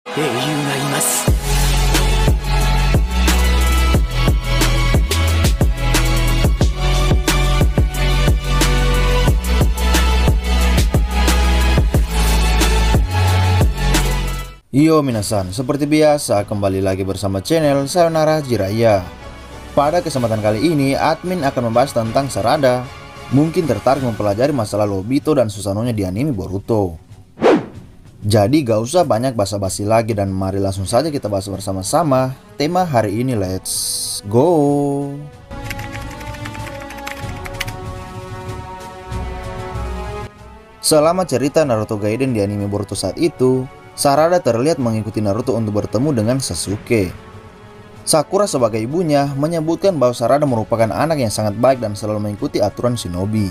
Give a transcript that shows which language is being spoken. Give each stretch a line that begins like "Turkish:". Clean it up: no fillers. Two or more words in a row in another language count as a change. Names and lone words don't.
Japanese: 英雄がいます。
Indonesian: Yo minasan, seperti biasa kembali lagi bersama channel Sayonara Jiraiya. Pada kesempatan kali ini, admin akan membahas tentang Sarada. Mungkin tertarik mempelajari masa lalu Obito dan Susanoo-nya di anime Boruto. Jadi gak usah banyak basa-basi lagi dan mari langsung saja kita bahas bersama-sama tema hari ini,
English: let's go.
Indonesian: Selama cerita Naruto Gaiden di anime Boruto saat itu, Sarada terlihat mengikuti Naruto untuk bertemu dengan Sasuke. Sakura sebagai ibunya menyebutkan bahwa Sarada merupakan anak yang sangat baik dan selalu mengikuti aturan shinobi.